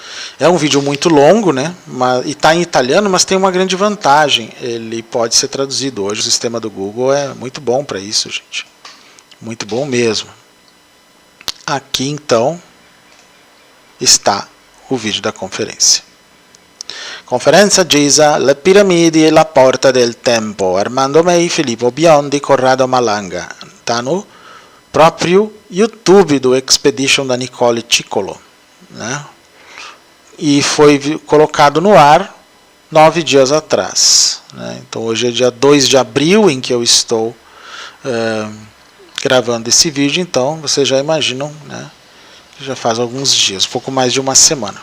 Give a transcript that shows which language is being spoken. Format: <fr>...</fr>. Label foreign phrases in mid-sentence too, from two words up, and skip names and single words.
<pt>É um vídeo muito longo, né? E está em italiano, mas tem uma grande vantagem. Ele pode ser traduzido. Hoje o sistema do Google é muito bom para isso, gente. Muito bom mesmo. Aqui, então, está o vídeo da conferência. Conferenza Giza, le piramidi e la porta del tempo. Armando May, Filippo Biondi, Corrado Malanga. Está no próprio YouTube do Expedition da Nicole Ciccolo, né? E foi colocado no ar 9 dias atrás, né? Então hoje é dia 2 de abril em que eu estou gravando esse vídeo, então vocês já imaginam, né, que já faz alguns dias, um pouco mais de uma semana.</pt>